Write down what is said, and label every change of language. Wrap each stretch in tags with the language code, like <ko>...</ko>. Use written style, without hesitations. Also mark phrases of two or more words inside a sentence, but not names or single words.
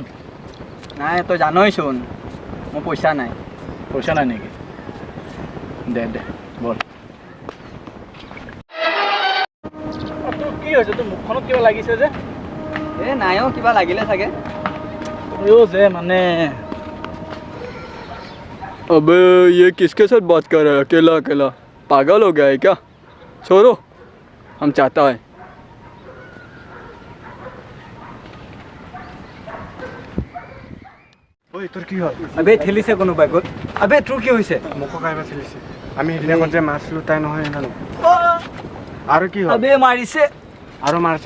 <as>নাই তই জানইচোন মোৰ পইচা নাই পইচা নাই নেকি দে দে বল তোৰ কি হৈছে তোৰ মুখখনত কিবা লাগিছে যে এই নাই কিবা লাগিলে চাগে যে মানে</as> <hi>अबे ये किसके साथ बात कर रहा है अकेला अकेला पागल हो गया है क्या छोड़ो हम चाहता है</hi> <as>ঐ তোৰ কি হ'ল আবে ঠেলিছে কোনোবাই গ'ল আবে তোৰ কি হৈছে মোকো কাইবা চলিছে আমি সেইদিনাখন যে মাৰিছিলোঁ তাই নহয় জানো আৰু কি হ'ল আবে মাৰিছে আৰু মাৰিছে</as>